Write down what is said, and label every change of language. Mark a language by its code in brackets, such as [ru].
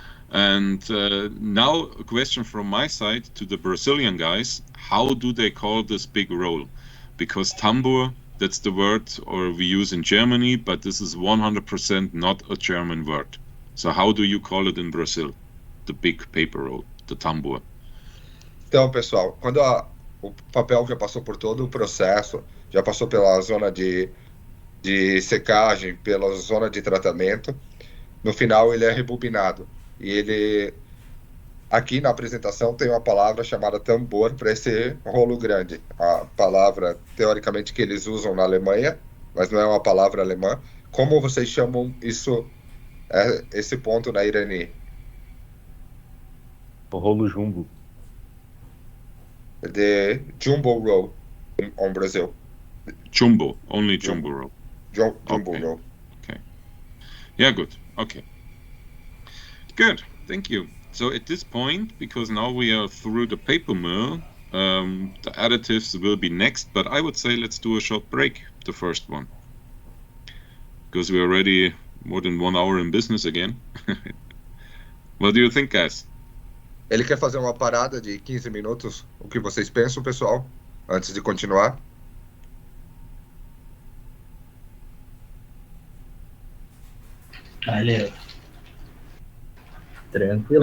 [en] And now a question from my side to the Brazilian guys: how do they call this big roll? Because tambour, that's the word or we use in Germany, but this is 100% not a German word. So how do you call it in Brazil? The big paper roll, the tambour. [pt] Então, pessoal, quando o papel já passou por todo o processo, já passou pela zona de secagem, pela zona de tratamento, no final ele é rebobinado. E ele, aqui na apresentação, tem uma palavra chamada tambor para esse rolo grande. A palavra, teoricamente, que eles usam na Alemanha, mas não é uma palavra alemã. Como vocês chamam isso, esse ponto na Irani? O rolo jumbo. [en] The jumbo roll on Brazil. Jumbo, only jumbo roll. Jumbo Okay. roll. Okay. Yeah, good. Okay. Good. Thank you. So at this point, because now we are through the paper mill, the additives will be next, but I would say let's do a short break, the first one. Because we're already more than 1 hour in business again. What do you think, guys? [pt] Ele quer fazer uma parada de 15 minutos. O que vocês pensam, pessoal? Antes de continuar. Valeu. Tranquilo.